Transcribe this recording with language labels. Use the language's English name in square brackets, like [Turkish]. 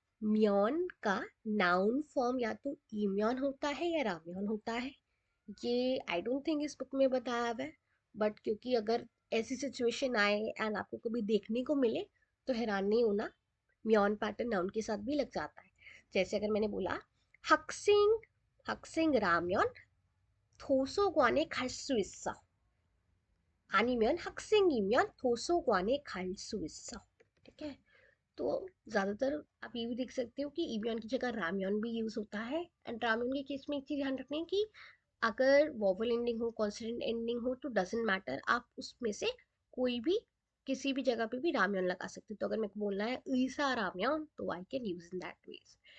[Hindi] म्योन का noun form या तो ईम्योन होता है या रामयन होता है। ये आई डोंट थिंक इस बुक में बताया हुआ है, बट क्योंकि अगर ऐसी सिचुएशन आए एंड आपको कभी देखने को मिले तो हैरान नहीं होना, म्योन पैटर्न नाउन के साथ भी लग जाता है। जैसे अगर मैंने बोला हक्सिंग, हक्सिंग रामयन [Korean] 도서관에 갈 수 있어, 아니면 학생이면 도서관에 갈 수 있어। [Hindi] ठीक है। तो ज्यादातर आप ये भी देख सकते हो कि ईम्योन की जगह रामयन भी यूज होता है। एंड रामयन के केस में एक चीज ध्यान रखना है कि अगर वोवल एंडिंग हो, कॉन्सोनेंट एंडिंग हो, तो डजेंट मैटर, आप उसमें से कोई भी किसी भी जगह पे भी रामयन लगा सकते हो। तो अगर मेरे को बोलना है ईसा रामयन तो I can use in that veg.